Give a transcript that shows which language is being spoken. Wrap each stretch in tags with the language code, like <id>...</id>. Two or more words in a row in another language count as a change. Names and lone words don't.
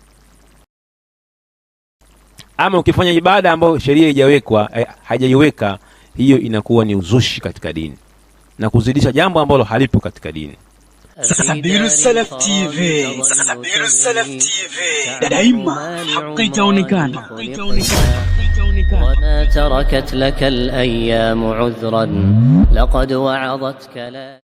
<sw>Ama ukifanya ibada ambayo sheria hajaiweka, hiyo inakuwa ni uzushi katika dini na kuzidisha jambo ambalo halipo katika dini. Sabilu Salaf TV, daima haki itaonekana.</sw> <ar>وما تركت لك الأيام عذرا لقد وعظتك لا</ar>